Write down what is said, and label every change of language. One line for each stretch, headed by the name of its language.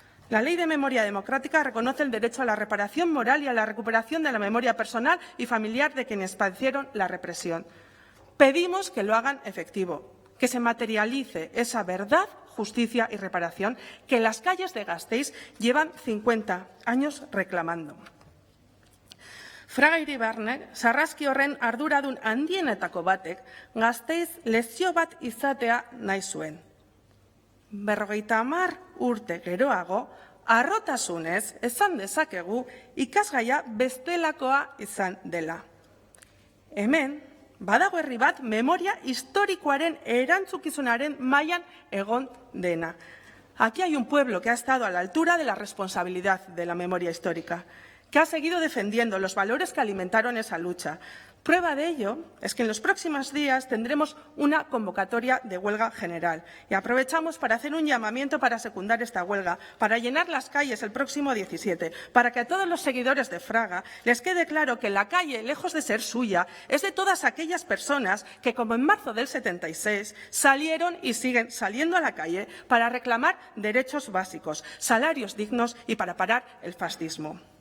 Spanish: La Ley de Memoria Democrática reconoce el derecho a la reparación moral y a la recuperación de la memoria personal y familiar de quienes padecieron la represión. Pedimos que lo hagan efectivo, que se materialice esa verdad, justicia y reparación que las calles de Gasteiz llevan 50 años reclamando.
Basque: Fraga Iribarnek, sarraski horren arduradun handienetako batek, Gasteiz lezio bat izatea nahi zuen. 50 urte geroago, harrotasunez esan dezakegu ikasgaia bestelakoa izan dela. Hemen, badago herri bat memoria historikoaren erantzukizunaren mailan egon dena.
Spanish: Aquí hay un pueblo que ha estado a la altura de la responsabilidad de la memoria histórica, que ha seguido defendiendo los valores que alimentaron esa lucha. Prueba de ello es que en los próximos días tendremos una convocatoria de huelga general y aprovechamos para hacer un llamamiento para secundar esta huelga, para llenar las calles el próximo 17, para que a todos los seguidores de Fraga les quede claro que la calle, lejos de ser suya, es de todas aquellas personas que, como en marzo del 76, salieron y siguen saliendo a la calle para reclamar derechos básicos, salarios dignos y para parar el fascismo.